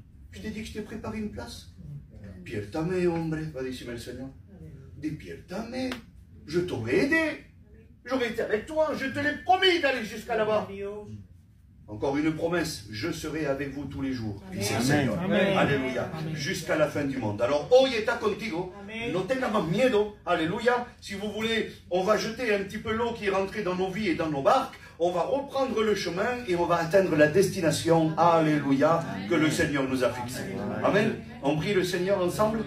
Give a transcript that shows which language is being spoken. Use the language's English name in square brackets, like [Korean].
[French] Je t'ai dit que je t'ai préparé une place. [Spanish] Despiértame, hombre, va decirme el Señor. [French] Despiértame, je t'aurais aidé, j'aurais été avec toi, je te l'ai promis d'aller jusqu'à là-bas. Encore une promesse, je serai avec vous tous les jours, [Spanish] dice el Señor. Amen. [French] Alléluia, jusqu'à la fin du monde. [Spanish] Alors, hoy está contigo, no tengas más miedo, alléluia. [French] Si vous voulez, on va jeter un petit peu l'eau qui est rentrée dans nos vies et dans nos barques, on va reprendre le chemin et on va atteindre la destination, alléluia, que le Seigneur nous a fixée. Amen. On prie le Seigneur ensemble.